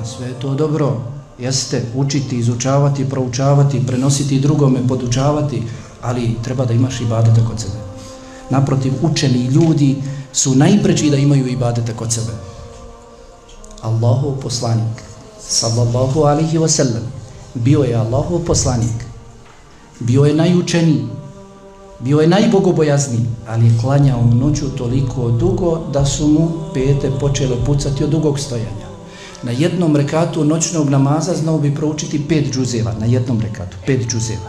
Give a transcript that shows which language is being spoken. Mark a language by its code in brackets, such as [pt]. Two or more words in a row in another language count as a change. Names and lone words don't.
[bs] Sve je to dobro. Jeste, učiti, izučavati, proučavati, prenositi drugome, podučavati, ali treba da imaš ibadeta kod sebe. Naprotiv, učeni ljudi su najpreči da imaju ibadeta kod sebe. Allahov poslanik, [ar] صلى الله عليه وسلم, [bs] bio je Allahov poslanik, bio je najučeniji, bio je najbogobojazniji, ali je klanjao noću toliko dugo da su mu pete počele pucati od dugog stojanja. Na jednom rekatu noćnog namaza znao bi proučiti 5 džuzeva, na jednom rekatu, 5 džuzeva.